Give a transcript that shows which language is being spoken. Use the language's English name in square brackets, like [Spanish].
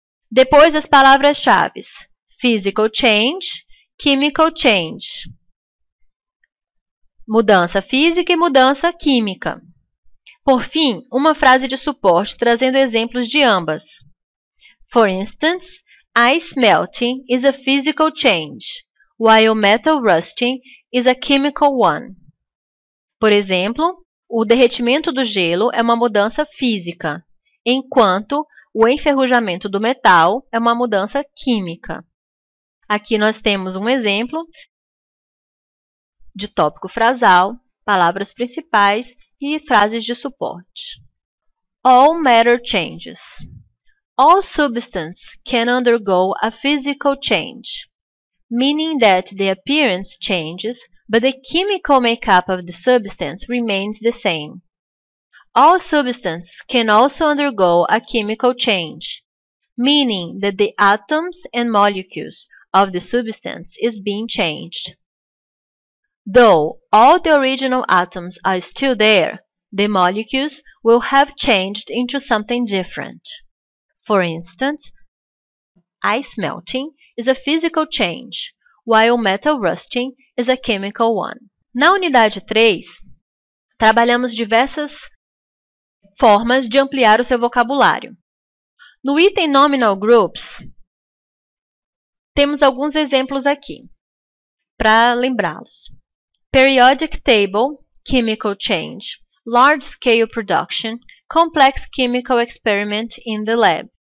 [Portuguese] Depois as palavras-chave: [English] physical change, chemical change. [Portuguese] Mudança física e mudança química. Por fim, uma frase de suporte trazendo exemplos de ambas. [English] For instance, ice melting is a physical change, while metal rusting is a chemical one. [Portuguese] Por exemplo, o derretimento do gelo é uma mudança física, enquanto o enferrujamento do metal é uma mudança química. Aqui nós temos um exemplo de tópico frasal, palavras principais e frases de suporte. [English] All matter changes. All substance can undergo a physical change, meaning that the appearance changes, but the chemical makeup of the substance remains the same. All substance can also undergo a chemical change, meaning that the atoms and molecules of the substance is being changed. Though all the original atoms are still there, the molecules will have changed into something different. For instance, ice melting is a physical change, while metal rusting is a chemical one. [Portuguese] Na unidade 3, trabalhamos diversas formas de ampliar o seu vocabulário. No item Nominal Groups, temos alguns exemplos aqui, para lembrá-los. [English] Periodic Table, Chemical Change, Large Scale Production, Complex Chemical Experiment in the Lab.